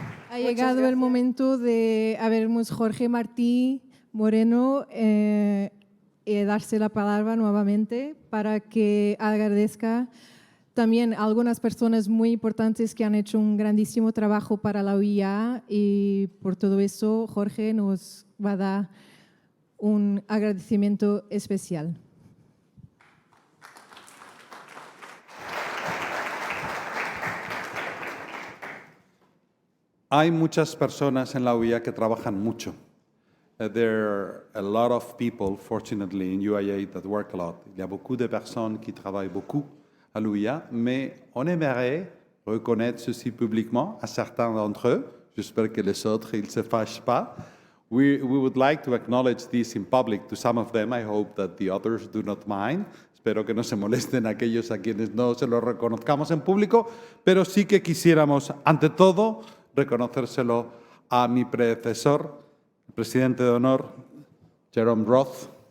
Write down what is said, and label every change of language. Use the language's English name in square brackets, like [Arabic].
[Spanish] Ha llegado el momento de vermos Jorge Martí Moreno y darse la palabra nuevamente para que agradezca también a algunas personas muy importantes que han hecho un grandísimo trabajo para la UIA, y por todo eso Jorge nos va a dar un agradecimiento especial. Hay muchas personas en la UIA que trabajan mucho. [English] There are a lot of people, fortunately, in UIA that work a lot. [French] Il y a beaucoup de personnes qui travaillent beaucoup à l'UIA, mais on aimerait reconnaître ceci publiquement à certains d'entre eux. J'espère que les autres ne se fâchent pas. [English] We would like to acknowledge this in public to some of them. I hope that the others do not mind. [Spanish] Espero que no se molesten aquellos a quienes no se lo reconozcamos en público, pero sí que quisiéramos, ante todo, reconocérselo a mi predecesor, el presidente de honor, Jerome Roth.